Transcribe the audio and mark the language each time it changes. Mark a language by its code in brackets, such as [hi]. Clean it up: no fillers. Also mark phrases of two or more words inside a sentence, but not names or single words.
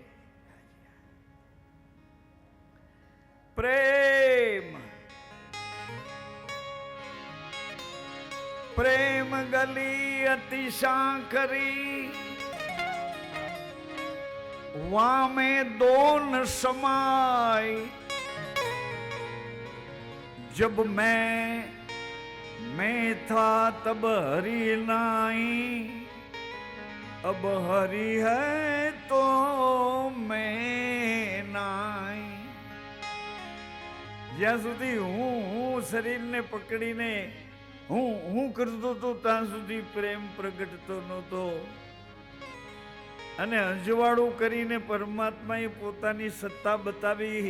[hi] प्रेम प्रेम गली अति सांकरी, वामे दोन समाय. जब मैं था तब हरि नाई, अब हरि है तो मैं नाई. [gu] જ્યાં સુધી હું શરીરને પકડીને હું કરતો હતો ત્યાં સુધી પ્રેમ પ્રગટતો નહોતો, અને અંજવાળું કરીને પરમાત્માએ પોતાની સત્તા બતાવી.